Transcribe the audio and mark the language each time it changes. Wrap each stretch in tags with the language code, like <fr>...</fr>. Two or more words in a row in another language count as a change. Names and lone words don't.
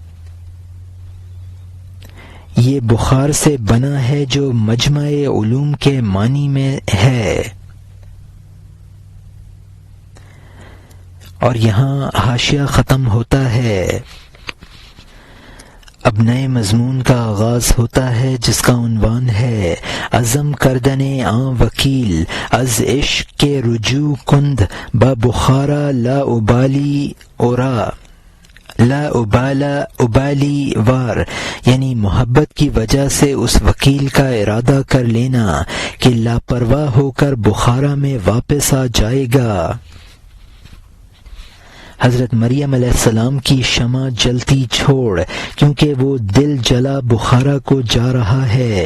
<ur>یہ بخار سے بنا ہے جو مجمع علوم کے معنی میں ہے۔ اور یہاں حاشیہ ختم ہوتا ہے۔ اب نئے مضمون کا آغاز ہوتا ہے جس کا عنوان ہے</ur> <fa>عزم کردن آن وکیل از عشق کے رجوع کند با بخارا لا ابالی اورا لا ابالی وار،</fa> <ur>یعنی محبت کی وجہ سے اس وکیل کا ارادہ کر لینا کہ لاپرواہ ہو کر بخارا میں واپس آ جائے گا۔ حضرت مریم علیہ السلام کی شمع جلتی چھوڑ، کیونکہ وہ دل جلا بخارا کو جا رہا ہے۔</ur>